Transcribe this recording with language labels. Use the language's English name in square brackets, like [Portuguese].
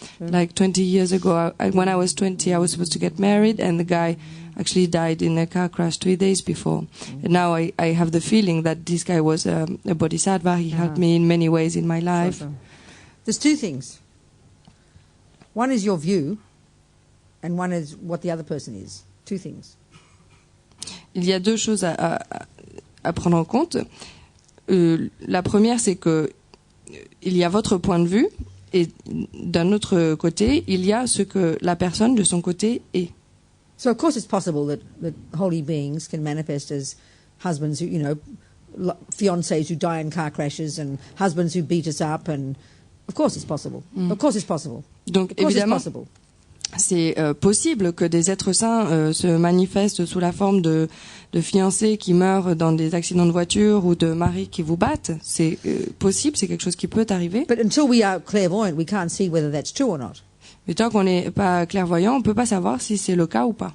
[English] Like 20 years ago, when I was 20, I was supposed to get married, and the guy actually died in a car crash 3 days before. And now I have the feeling that this guy was a bodhisattva. He helped me in many ways in my life. Sure. There's two things. One is your view, and one is what the other person is. Two things. [French] Il y a deux choses à prendre en compte. La première, c'est que il y a votre point de vue, et d'un autre côté, il y a ce que la personne de son côté est. [English] So of course it's possible that holy beings can manifest as husbands who, fiancés who die in car crashes and husbands who beat us up, and of course it's possible. Of course it's possible. [French] Donc [English] Of course [French] évidemment, [English] it's possible. [French] c'est possible que des êtres saints se manifestent sous la forme de fiancés qui meurent dans des accidents de voiture ou de maris qui vous battent. C'est possible, c'est quelque chose qui peut arriver. [English] But until we are clairvoyant, we can't see whether that's true or not. [French] Mais tant qu'on n'est pas clairvoyant, on peut pas savoir si c'est le cas ou pas.